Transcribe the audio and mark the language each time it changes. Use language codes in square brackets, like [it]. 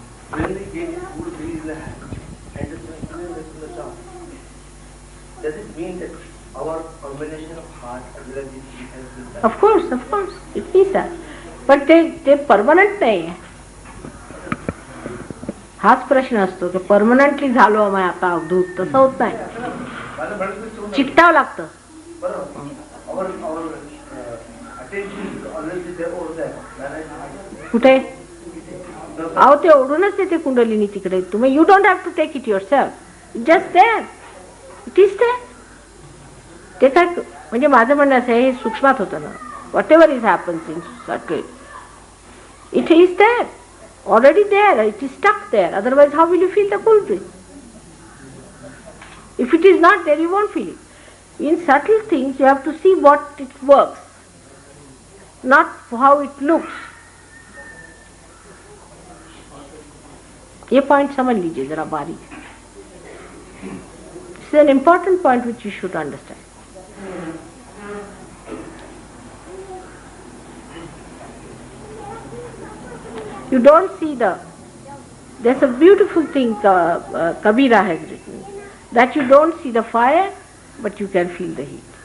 [en] When they get full breeze in the hand and the circulation in the tongue, does it mean that our combination of heart and blood has been done? Of course, it means that. But they permanent [mr] नाही आहे. हाच प्रश्न असतो की permanently झालो आम्ही आता अवधूत, तसं होत नाही. चिकटावं लागतं. कुठे अहो ते ओढूनच येते कुंडलिनी तिकडे. तुम्ही [en] You don't have to take it yourself, just there it is there. [mr] ते काय म्हणजे माझं म्हणणं असं हे सूक्ष्मात होतं ना. [en] Whatever is happens in subtle, it is there, already there, it is stuck there. Otherwise, how will you feel the cool breeze? If it is not there, you won't feel it. In subtle things, you have to see what it works, not how it looks. [hi] ये point समझ लीजिए जरा बारीक. [en] This is an important point which you should understand. You don't see there's a beautiful thing Kabira has written, that you don't see the fire, but you can feel the heat.